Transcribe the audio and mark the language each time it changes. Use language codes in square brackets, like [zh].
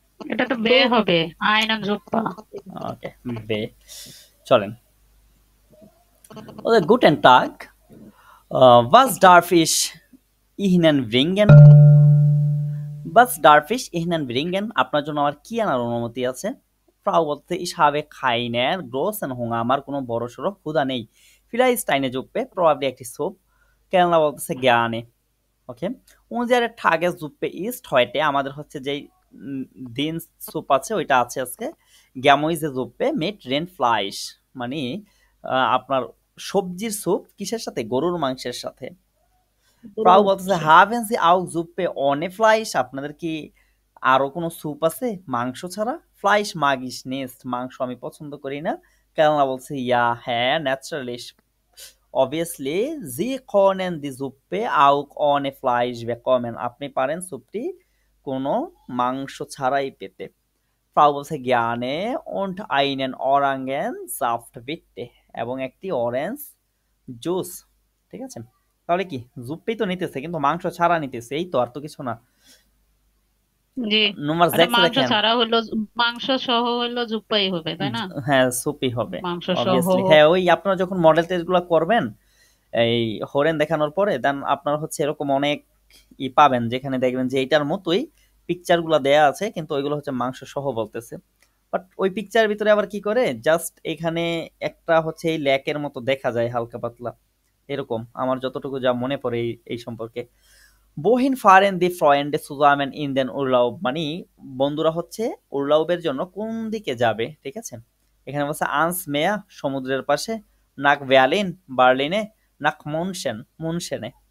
[bn] এটা তো বে হবে, আইনান জুপ্পা। ওকে, বে। চলেন। [de] Oder guten Tag. Was darf ich Ihnen bringen? Was darf ich Ihnen bringen? [bn] আপনার জন্য আমার কি আনার অনুমতি আছে? ফ্রাউ বলতে [de] ich habe keinen großen Hunger, [bn] আমার কোনো বড়সড় ক্ষুধা নেই। [de] Vielleicht eine Suppe, [en] probably [bn] একটি স্যুপ। কেননা বলতেছে gerne. ওকে, [de] unsere Tagessuppe ist heute, [bn] আমাদের হচ্ছে যেই দিন স্যুপ আছে ওইটা আছে আজকে [de] Gemüsesuppe mit Rindfleisch, [bn] মানে আপনার সবজির স্যুপ কিসের সাথে? গরুর মাংসের সাথে। ফ্রাউ বলতেছে [de] haben Sie auch Suppe ohne Fleisch? [bn] আপনাদের কি আরো কোনো স্যুপ আছে মাংস ছাড়া? [de] Fleisch mag ich nicht, [bn] মাংস আমি পছন্দ করি না। কেননা বলছে ja, হ্যাঁ, [en] naturally, obviously, [de] Sie können die Suppe auch ohne Fleisch bekommen. [bn] আপনি পারেন স্যুপটি কোনো মাংস ছাড়াই পেতে। ফ্রাউ বলছে [de] gerne und einen Orangensaft bitte, [bn] এবং একটি অরেঞ্জ জুস। ঠিক আছে, তাহলে কি জুপেই তো নিতেছে কিন্তু মাংস ছাড়া নিতেছে, এই তো, আর তো কিছু না। জি, নাম্বার এটা 6 মাংস দেখেন। ছাড়া হলো, মাংস সহ হলো জুপ্পাই হবে, তাই না? হ্যাঁ, সুপই হবে মাংস সহ। [en] Obviously. [bn] হ্যাঁ, ওই আপনারা যখন মডেল টেস্টগুলো করবেন এই হরেন দেখানোর পরে, দেন আপনারা হচ্ছে এরকম অনেক পাবেন যেখানে দেখবেন যে এইটার মতোই পিকচারগুলো দেয়া আছে কিন্তু ওইগুলো হচ্ছে মাংস সহ বলতেছে। বাট ওই পিকচারের ভিতরে আবার কি করে, জাস্ট এখানে একটা হচ্ছে এই ল্যাকের মতো দেখা যায় হালকা পাতলা, এরকম আমার যতটুকু যা মনে পড়ে এই সম্পর্কে। [de] Wohin fahren die Freunde zusammen in den Urlaub? [bn] মানে বন্ধুরা হচ্ছে উরলাউবের জন্য কোন দিকে যাবে, ঠিক আছে? এখানে বলছে [de] ans Meer, [bn] সমুদ্রের পাশে, [de] nach Berlin, [bn] বার্লিনে, [de] nach München, [bn] মুনশেনে।